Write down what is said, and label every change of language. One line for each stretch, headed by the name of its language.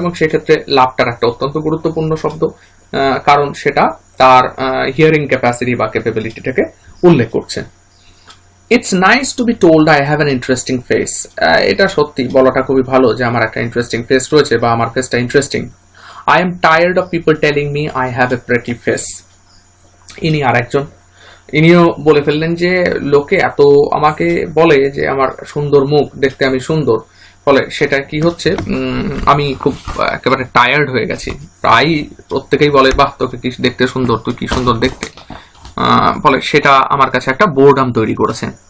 Bangla: এবং সেক্ষেত্রে লাফটার একটা অত্যন্ত গুরুত্বপূর্ণ শব্দ, কারণ সেটা তার হিয়ারিং ক্যাপাসিটি বা ক্যাপাবিলিটিটাকে উল্লেখ করছে।
English: It's nice to be told I have an interesting face.
Bangla: এটা সত্যি বলাটা খুবই ভালো যে আমার একটা ইন্টারেস্টিং ফেস রয়েছে বা আমার ফেসটা interesting.
English: I am tired of people telling me I have a pretty face.
Bangla: ইনি আরেকজন, ইনিও বলে ফেললেন যে লোকে এত আমাকে বলে যে আমার সুন্দর মুখ, দেখতে আমি সুন্দর, ফলে সেটা কি হচ্ছে, আমি খুব একেবারে টায়ার্ড হয়ে গেছি। প্রায় প্রত্যেকেই বলে বাহ তোকে কি দেখতে সুন্দর, তুই কি সুন্দর দেখতে, ফলে সেটা আমার কাছে একটা বোরডাম তৈরি করেছে।